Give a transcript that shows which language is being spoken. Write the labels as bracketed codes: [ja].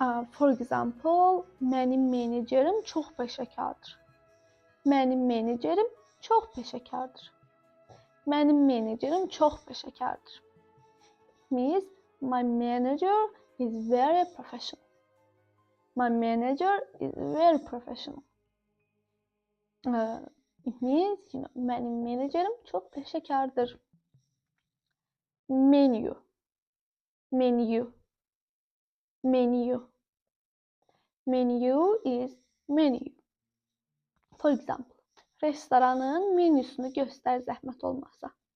[en] For example, [az] mənim menecerim çox peşəkardır. Mənim menecerim çox peşəkardır. Mənim menecerim çox peşəkardır. [en] Means my manager is very professional. My manager is very professional. It means, [az] mənim menecerim çox peşəkardır. [en] Menu. Menu. Menu. Menu is menu. For example, [az] restoranın menüsünü göstər zəhmət olmasa.